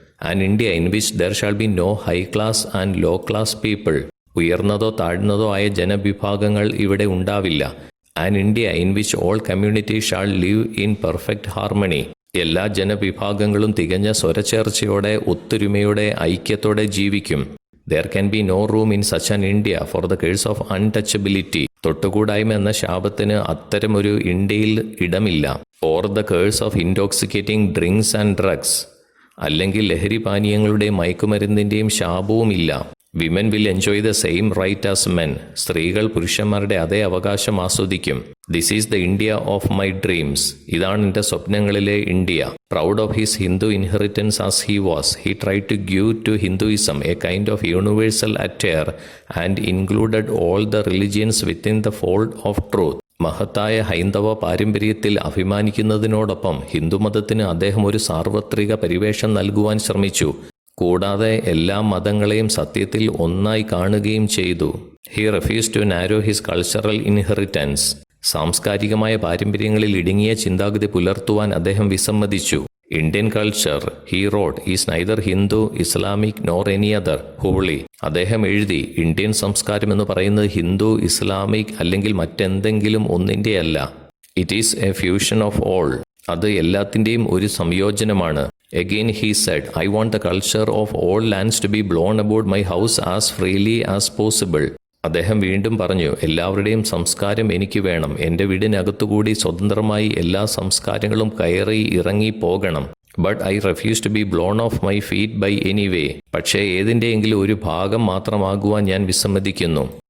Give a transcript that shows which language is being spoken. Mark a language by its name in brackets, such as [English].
[English] An India in which there shall be no high class and low class people. [Malayalam] ഉയർന്നതോ താഴ്ന്നതോ ആയ ജനവിഭാഗങ്ങൾ ഇവിടെ ഉണ്ടാവില്ല. [English] An India in which all communities shall live in perfect harmony. [Malayalam] എല്ലാ ജനവിഭാഗങ്ങളും തികഞ്ഞ സ്വരച്ചേർച്ചയോടെ, ഒത്തൊരുമയോടെ, ഐക്യത്തോടെ ജീവിക്കും. [English] There can be no room in such an India for the curse of untouchability. [Malayalam] തൊട്ടുകൂടായ്മ എന്ന ശാപത്തിന് അത്തരമൊരു ഇന്ത്യയിൽ ഇടമില്ല. [English] Or the curse of intoxicating drinks and drugs. [Malayalam] അല്ലെങ്കിൽ ലഹരി പാനീയങ്ങളുടെയും മയക്കുമരുന്നിൻ്റെയും ശാപവുമില്ല. [English] Women will enjoy the same right as men. [Malayalam] സ്ത്രീകൾ പുരുഷന്മാരുടെ അതേ അവകാശം ആസ്വദിക്കും. [English] This is the India of my dreams. [Malayalam] ഇതാണ് എൻ്റെ സ്വപ്നങ്ങളിലെ India. [English] Proud of his Hindu inheritance as he was, he try to give to Hinduism a kind of universal attire and included all the religions within the fold of truth. [Malayalam] മഹത്തായ ഹൈന്ദവ പാരമ്പര്യത്തിൽ അഭിമാനിക്കുന്നതിനോടൊപ്പം ഹിന്ദുമതത്തിന് അദ്ദേഹം ഒരു സാർവത്രിക പരിവേഷം നൽകുവാൻ ശ്രമിച്ചു. കൂടാതെ എല്ലാ മതങ്ങളെയും സത്യത്തിൽ ഒന്നായി കാണുകയും ചെയ്തു. [English] He refuse to narrow his cultural inheritance. [Malayalam] സാംസ്കാരികമായ പാരമ്പര്യങ്ങളിൽ ഇടുങ്ങിയ ചിന്താഗതി പുലർത്തുവാൻ അദ്ദേഹം വിസമ്മതിച്ചു. [English] Indian culture, he wrote, is neither Hindu, Islamic nor any other wholly. [Malayalam] അദ്ദേഹം എഴുതി, ഇന്ത്യൻ സംസ്കാരം എന്ന് പറയുന്നത് ഹിന്ദു, ഇസ്ലാമിക് അല്ലെങ്കിൽ മറ്റെന്തെങ്കിലും ഒന്നിൻ്റെയല്ല. [English] It is a fusion of all. [Malayalam] അത് എല്ലാത്തിൻ്റെയും ഒരു സംയോജനമാണ്. [English] Again he said, I want the culture of all lands to be blown about my house as freely as possible. [Malayalam] അദ്ദേഹം വീണ്ടും പറഞ്ഞു, എല്ലാവരുടെയും സംസ്കാരം എനിക്ക് വേണം. എൻ്റെ വീടിനകത്തുകൂടി സ്വതന്ത്രമായി എല്ലാ സംസ്കാരങ്ങളും കയറി ഇറങ്ങി പോകണം. [English] But I refuse to be blown off my feet by any way. [Malayalam] പക്ഷേ ഏതിൻ്റെയെങ്കിലും ഒരു ഭാഗം മാത്രമാകുവാൻ ഞാൻ വിസമ്മതിക്കുന്നു.